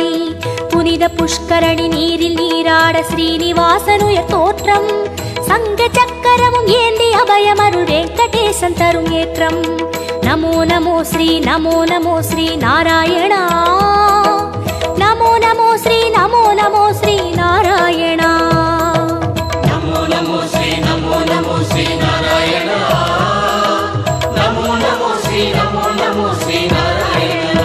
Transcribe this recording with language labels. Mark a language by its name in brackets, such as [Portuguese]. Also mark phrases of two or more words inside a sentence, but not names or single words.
[Tamil] புனித புஷ்கரணி நீரில் நீராட ஸ்ரீனிவாசனுயர் தோற்றம், சங்க சக்கரமும் ஏந்தி அபயமருள் வெங்கடேசன் தரும் ஏற்றம். [Sanskrit] नमो नमो श्री नारायणा. नमो नमो श्री नारायणा. नमो नमो श्री नारायण। नमो नमो श्री नारायण।